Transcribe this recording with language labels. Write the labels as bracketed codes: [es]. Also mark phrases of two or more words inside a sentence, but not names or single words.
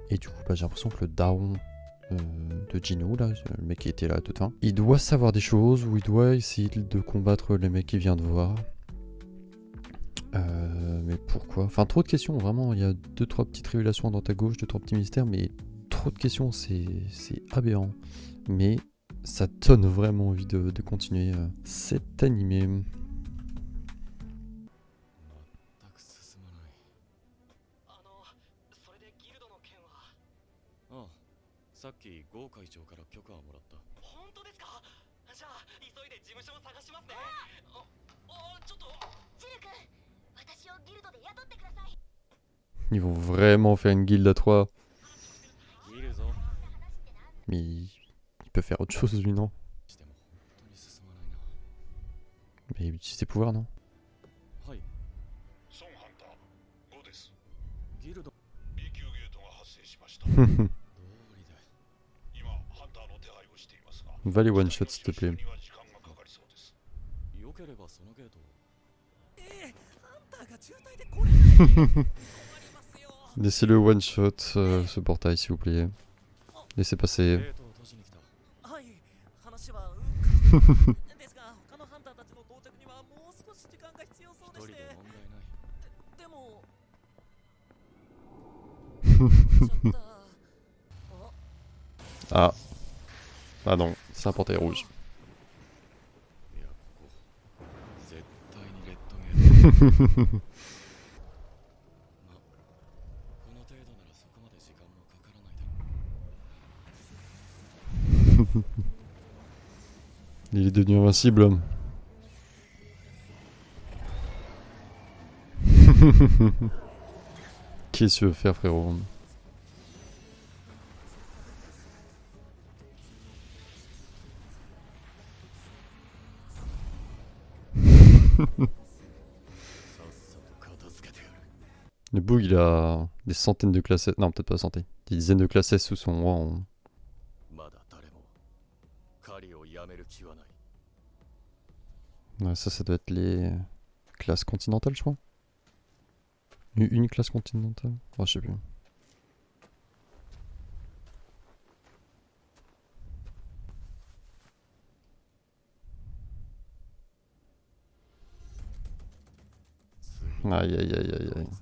[fr] Et du coup, bah, j'ai l'impression que le daron de Jinwoo, là, le mec qui était là tout le temps, il doit savoir des choses ou il doit essayer de combattre les mecs qu'il vient de voir. Mais pourquoi? Enfin, trop de questions, vraiment. Il y a 2-3 petites révélations à droite à gauche, 2-3 petits mystères, mais trop de questions, c'est aberrant. Mais ça donne vraiment envie de continuer cet animé. [ja] う。全く進まない。それでギルドの件は。ああ、さっきゴー会長から許可をもらった。本当ですか？じゃあ急いで事務所を探しますね。ちょっとジル君、私をギルドで雇ってください。 [fr] Ils vont vraiment faire une guilde à 3. [ja] ギルぞ。 [fr] Mais il peut faire autre chose, lui, non? [ja] しても本当に進まないな。 [fr] Mais il utilise ses pouvoirs, non? [ja] はい。ソンハンター5です。ギルド。 B 級ゲートが発生しました。通りで。今ハンターの手配をしていますが、 [fr] Va les [en] one shot, [fr] s'il te plaît. [ja] には時間がかかりそうです。よければそのゲートを。ハンターが渋滞で来れない。困りますよ。 [fr] Laissez-le [en] one shot [fr] ce portail, s'il vous plaît. Laissez [ja] ゲ [fr] passer. [ja] ートを閉じに来た。はい、話はですが、他のハンターたちの到着にはもう少し時間が必要そうで一人して。で問題ない。でも。ちょっと。 [fr] Ah. Ah non, c'est un portail rouge. [ja] いや、ここ。絶対にレッドゲート。ま、この程度ならそこまで時間もかからないだろう。 [fr] Il est devenu invincible. Qu'est-ce que tu veux faire, frérot? Le Boog, il a des centaines de classes. Non, peut-être pas centaines. Des dizaines de classes sous son rang. [ja] まだ誰も狩りをやめる気はない。 [fr] Ouais, ça doit être les classes continentales, je crois. Une classe continentale? Oh, je sais plus. Aïe, aïe, aïe, aïe, aïe.